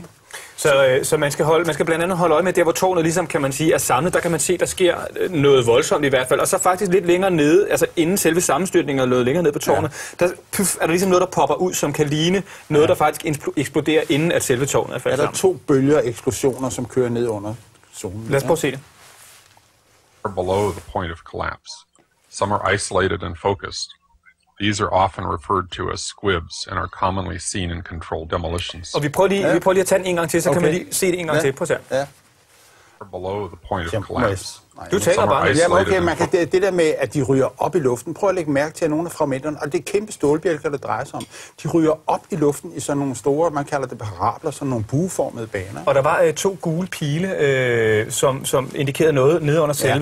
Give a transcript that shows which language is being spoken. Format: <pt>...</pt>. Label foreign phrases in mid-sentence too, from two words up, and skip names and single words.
<da>Så man skal blandt andet holde øje med der, hvor tårnet ligesom, kan man sige, er samlet. Der kan man se, der sker noget voldsomt i hvert fald. Og så faktisk lidt længere nede, altså inden selve sammenstyrtningen er løbet længere ned på tårnet, der er der ligesom noget, der popper ud, som kan ligne noget, der faktisk eksploderer, inden at selve tårnet er faldet sammen. Er der 2 bølger eksplosioner, som kører ned under zonen? Lad os prøve at se det.</da> <en>Below the point of collapse. Some are isolated and focused. These are often referred to as squibs and are commonly seen in controlled demolitions.</en> <da>Og vi prøver lige at tage den en gang til, så kan man lige se det en gang til. Prøv at se. Ja.</da> <en>Below the point of collapse.</en> <da>Du taler bare. Ja, okay, man kan, det der med, at de ryger op i luften. Prøv at lægge mærke til, at nogle af fragmenterne, og det er kæmpe stålbjælker, der drejer sig om, de ryger op i luften i sådan nogle store, man kalder det parabler, sådan nogle bueformede baner. Og der var 2 gule pile, som indikerede noget nede under selve.</da>